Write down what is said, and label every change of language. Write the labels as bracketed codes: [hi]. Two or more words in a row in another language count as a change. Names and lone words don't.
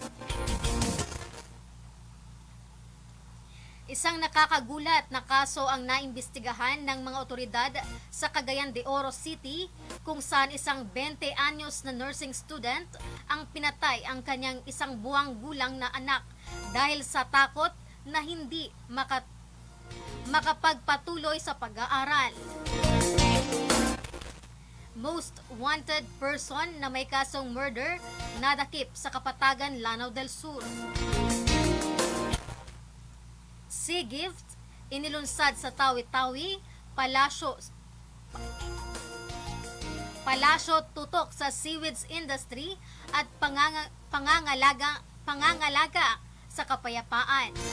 [tl] Isang nakakagulat na kaso ang naimbestigahan ng mga otoridad sa Cagayan de Oro City kung saan isang 20 anyos na nursing student ang pinatay ang kanyang isang buwang gulang na anak dahil sa takot na hindi makapagpatuloy sa pag-aaral. [en] Most wanted person [tl] na may kasong murder nadakip sa Kapatagan, Lanao del Sur. Sea gift inilunsad sa Tawi-Tawi, Palasyo tutok sa seaweeds industry at pangangalaga sa kapayapaan.